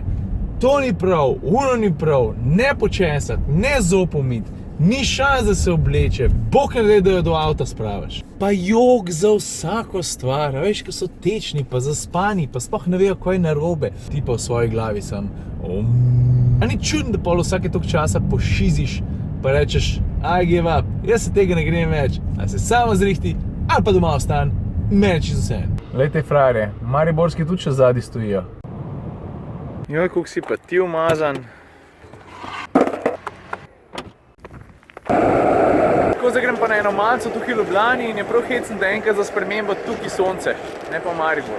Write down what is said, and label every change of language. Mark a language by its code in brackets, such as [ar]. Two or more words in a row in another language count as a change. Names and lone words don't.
[sl] To ni prav, ono ni prav, ne počesat, ne zob umit, ni šans, da se obleče, bog ne da jo do avta spraviš. Pa jok za vsako stvar, veš, ko so tečni, pa zaspani, pa sploh ne vejo, kaj je narobe. Ti pa v svoji glavi sam, A ni čudno, da pol vsake toliko časa pošiziš, pa rečeš, [en] I give up, [sl] jaz se tega ne grem več, ali se samo zrihti, ali pa doma ostan, meni čisto vseeno. Glejte, frajerje, mariborski tudi še zadnji stojijo. Joj, koliko si pa ti umazan. Tako zdaj grem pa na eno malco tukaj v Ljubljani in je prav hecen, da enkrat za spremembo tukaj sonce, ne pa Maribor.